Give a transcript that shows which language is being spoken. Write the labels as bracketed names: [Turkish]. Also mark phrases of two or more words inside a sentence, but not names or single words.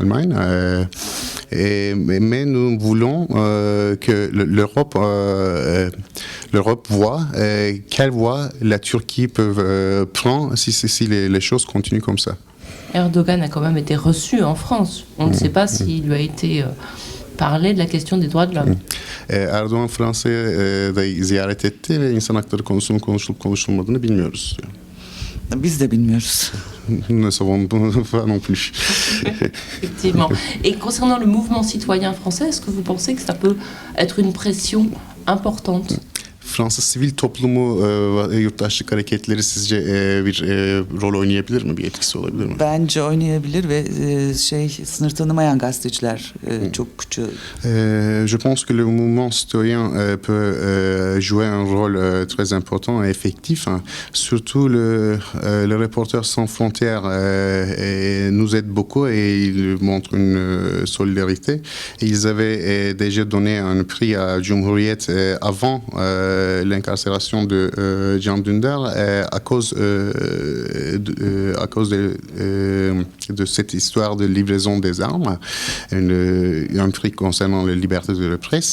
[French] Mais nous voulons que l'Europe voit quelle voie la Turquie peut prendre si les choses continuent comme ça. Erdogan a quand même été reçu en France. On ne sait pas s'il lui a été parlé de la question des droits de l'homme. [Turkish] Erdoğan Fransa'yı da ziyaret etti ve insan hakları konusunun konuşulup konuşulmadığını bilmiyoruz. Biz de bilmiyoruz. [French] nous ne savons pas non plus. Effectivement. Et concernant le mouvement citoyen français, est-ce que vous pensez que ça peut être une pression importante? [Turkish] Fransız sivil toplumu yurttaşlık hareketleri sizce bir rol oynayabilir mi? Bir etkisi olabilir mi? Bence oynayabilir ve sınır tanımayan gazeteciler çok [French] Je pense que le mouvement citoyen peut jouer un rôle très important et effectif. Surtout le Reporters sans frontières nous aide beaucoup et il montre une solidarité. Et ils avaient déjà donné un prix à Cumhuriyet avant l'incarcération de Can Dündar à cause de cette histoire de livraison des armes, un prix concernant la liberté de la presse.